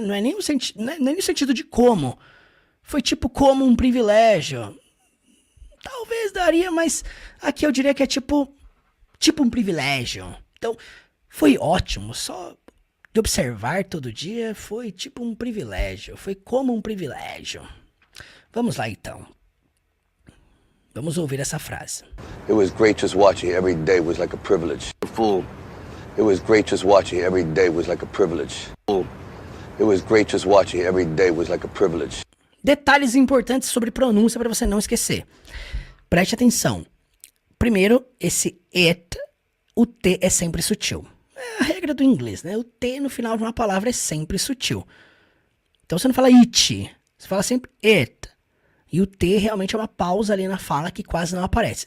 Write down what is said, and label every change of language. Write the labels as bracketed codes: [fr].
[pt] Não é nem no sentido de como. Foi tipo como um privilégio. Talvez daria, mas aqui eu diria que é tipo um privilégio. Então, foi ótimo, só de observar todo dia foi tipo um privilégio, foi como um privilégio. Vamos lá então. Vamos ouvir essa frase. [en] It was great just watching every day was like a privilege. Fool. It was great just watching every day was like a privilege. Fool. It was great just watching every day was like a privilege. [pt] Detalhes importantes sobre pronúncia para você não esquecer. Preste atenção. Primeiro, esse it, o T é sempre sutil. É a regra do inglês, né? O T no final de uma palavra é sempre sutil. Então você não fala it, você fala sempre it. E o T realmente é uma pausa ali na fala que quase não aparece.